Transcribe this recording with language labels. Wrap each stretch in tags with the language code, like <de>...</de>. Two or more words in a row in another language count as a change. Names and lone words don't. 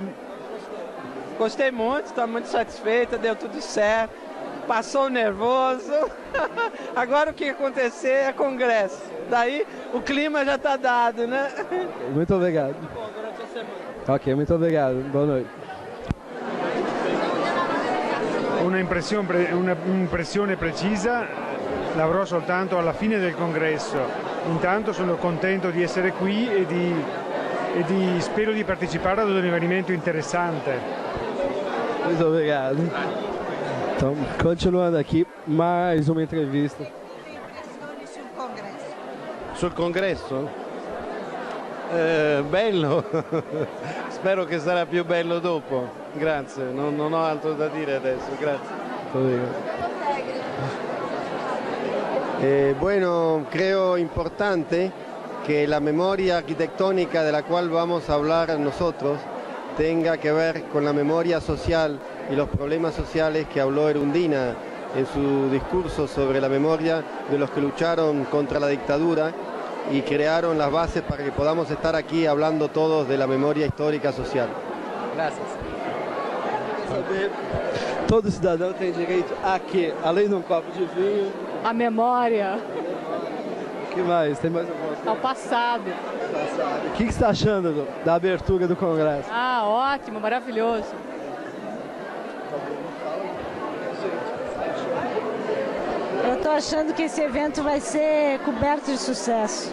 <pt>Gostei muito, estou muito satisfeita, deu tudo certo. Passou o nervoso. Agora o que acontecer é congresso. Daí o clima já está dado, né? Muito obrigado. Ok, muito obrigado. Boa noite.</pt> <it>Una impressione precisa l'avrò soltanto alla fine del congresso. Intanto sono contento di essere qui e spero di partecipare ad un avvenimento interessante.</it> <pt>Muito obrigado. Então, continuando aqui, mais uma entrevista.</pt> <it>Sul congresso? Bello, spero che sarà più bello dopo. Grazie, non ho altro da dire adesso, grazie.</it> <es>Bueno, creo importante que la memoria arquitectónica de la cual vamos a hablar nosotros tenga que ver con la memoria social y los problemas sociales que habló Erundina en su discurso sobre la memoria de los que lucharon contra la dictadura y crearon las bases para que podamos estar aquí hablando todos de la memoria histórica social. Gracias.</es> <pt>Todo cidadão tem direito a quê? Além de um copo de vinho. A memória. O que mais? Tem mais alguma coisa? Ao passado. O que você está achando da abertura do congresso? Ótimo, maravilhoso. Eu estou achando que esse evento vai ser coberto de sucesso.</pt>